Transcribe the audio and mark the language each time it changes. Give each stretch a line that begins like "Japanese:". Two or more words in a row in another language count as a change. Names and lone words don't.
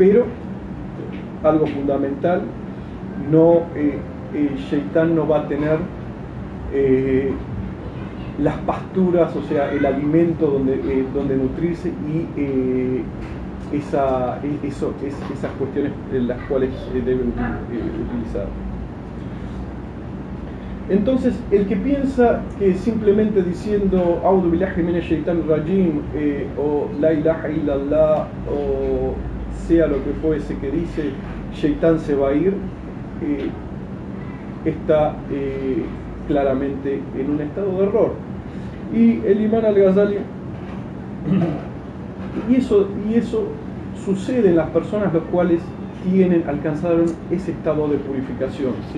Spanish: Pero algo fundamental, no Shaitán no va a tener las pasturas, o sea, el alimento donde nutrirse y esas cuestiones en las cuales debe utilizar. Entonces, el que piensa que simplemente diciendo
Arabic: أعوذ بالله من الشيطان الرجيم
Spanish: o
Arabic: لا إله إلا الله
Spanish: o sea lo que fuese que dice, Shaitán se va a ir, está claramente en un estado de error. Y el Imam al-Ghazali, y eso sucede en las personas las cuales alcanzaron ese estado de purificación, ¿sí?